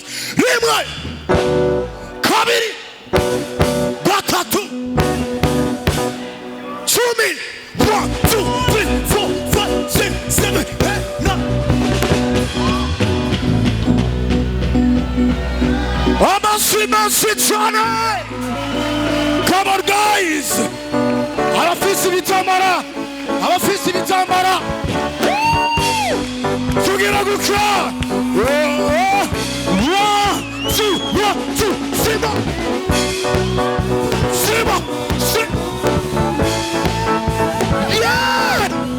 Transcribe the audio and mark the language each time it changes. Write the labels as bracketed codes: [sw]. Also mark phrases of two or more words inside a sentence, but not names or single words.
[rn] Rimwe, kabiri, gatatu, 10. 1, 2, 3, 4, 5, 6, 7, 8, 9. Amashyi cyane. [en] Come on guys. [rn] Abafise ibitambara. Abafise ibitambara. Tugira gukra. 1, 2, Simba. Simba. Yeah.